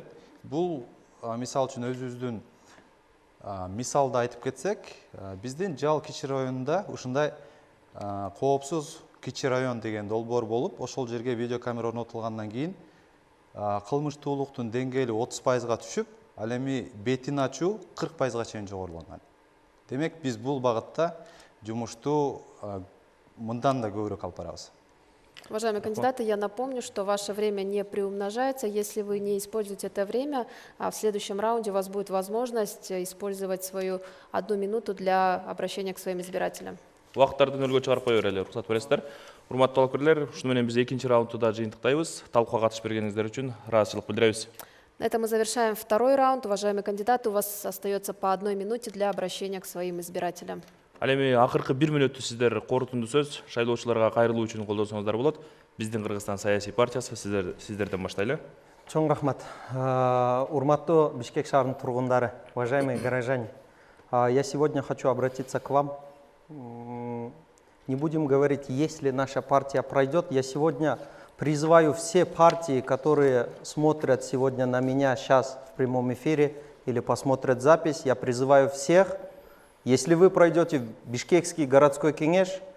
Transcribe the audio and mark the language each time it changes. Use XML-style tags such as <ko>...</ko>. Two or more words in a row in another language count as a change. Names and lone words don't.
<ky>Бул мисал үчүн өзүбүздүн мисалда айтып кетсек, биздин Жал кичи районунда ушундай коопсуз кичи район деген долбоор болуп, ошол жерге видео камера орнотулгандан кийин кылмыштуулуктун деңгээли 30%га түшүп, ал эми бетин ачуу 40%га чейин жогоруланган. Демек, биз бул багытта жумушту мындан да көбүрөөк алып барабыз.</ky> <ru>Уважаемые кандидаты, я напомню, что ваше время не приумножается. Если вы не используете это время, в следующем раунде у вас будет возможность использовать свою 1 минуту для обращения к своим избирателям.</ru> <ky>Убакыттарды нөлгө чыгарып кое берели, уруксат бересиздер. Урматтуу талапкерлер, ушуну менен биз экинчи раундду да жыйынтыктайбыз. Талкууга катышып бергениңиздер үчүн ыраазычылык билдиребиз.</ky> <ru>На этом мы завершаем 2-й раунд. Уважаемые кандидаты, у вас остается по 1 минуте для обращения к своим избирателям.</ru> <ky>Ал эми акыркы 1 мүнөттү сиздер корутунду сөз шайлоочуларга кайрылуу үчүн колдонсоңуздар болот. Биздин Кыргызстан саясий партиясы сиздерден баштайлы. Чоң рахмат. Урматтуу Бишкек шаарынын тургундары,</ky> <ru>уважаемые горожане, я сегодня хочу обратиться к вам. Не будем говорить, если наша партия пройдет. Я сегодня призываю все партии, которые смотрят сегодня на меня сейчас в прямом эфире или посмотрят запись, я призываю всех, если вы пройдете в Бишкекский городской кеңеш,</ru>